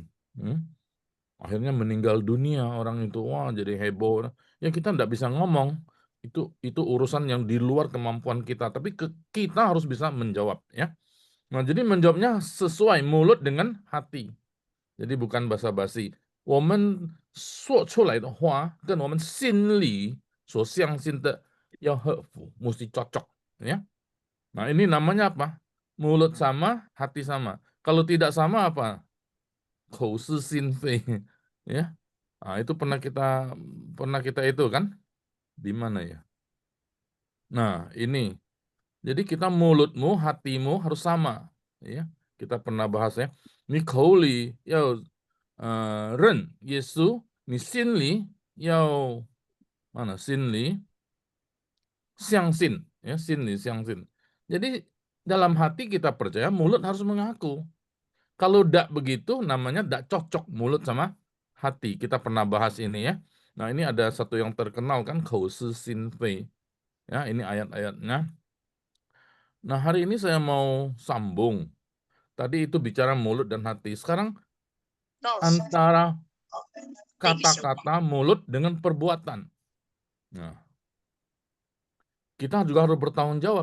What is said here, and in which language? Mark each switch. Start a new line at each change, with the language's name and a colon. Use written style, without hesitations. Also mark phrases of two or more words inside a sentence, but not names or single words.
Indonesian: Akhirnya meninggal dunia orang itu. Wah, jadi heboh. Ya kita tidak bisa ngomong. Itu urusan yang di luar kemampuan kita. Tapi kita harus bisa menjawab ya. Nah, jadi menjawabnya sesuai mulut dengan hati. Jadi bukan basa-basi.
Chinese: 我们说出来的话跟我们心里所相信的要合符,
Indonesian: mesti cocok ya. Nah, ini namanya apa? Mulut sama, hati sama. Kalau tidak sama apa?
Chinese: 口是心非 ya.
Indonesian: Nah, itu pernah kita itu kan? Di mana ya? Nah, ini. Jadi kita mulutmu, hatimu harus sama ya. Kita pernah bahas ya.
Chinese: Ni 口里要认耶稣你心里要 mana 心里相信, ya 心里相信.
Indonesian: Jadi dalam hati kita percaya, mulut harus mengaku. Kalau tidak begitu, namanya tidak cocok mulut sama hati. Kita pernah bahas ini ya. Nah, ini ada satu yang terkenal kan,
Chinese: khẩu是心非.
Indonesian: Ya, ini ayat-ayatnya. Nah, hari ini saya mau sambung. Tadi itu bicara mulut dan hati. Sekarang antara kata-kata mulut dengan perbuatan. Nah, kita juga harus bertanggung jawab.